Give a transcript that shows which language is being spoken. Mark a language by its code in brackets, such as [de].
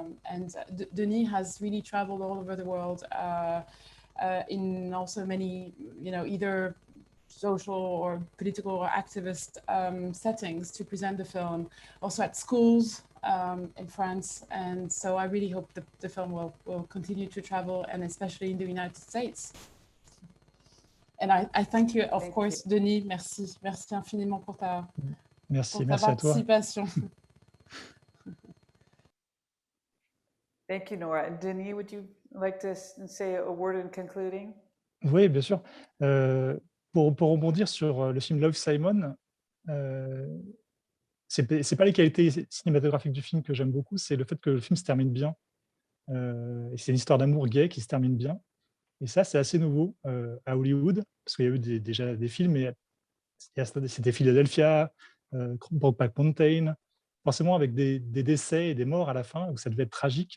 [en] And Denis has really traveled all over the world in also many, you know, either social or political or activist settings to present the film, also at schools in France. And so I really hope the film will continue to travel, and especially in the United States. And I thank you, of course, Denis. [fr] Merci infiniment pour ta participation. [en] Thank you, Nora. And Denis, would you like to say a word in concluding? [fr] Oui, bien sûr. Pour rebondir sur le film Love, Simon, c'est pas les qualités cinématographiques du film que j'aime beaucoup, c'est le fait que le film se termine bien. Et c'est une histoire d'amour gay qui se termine bien. Et ça, c'est assez nouveau à Hollywood, parce qu'il y a eu déjà des films, mais c'était Philadelphia, Brokeback Mountain, forcément avec des décès et des morts à la fin, où ça devait être tragique.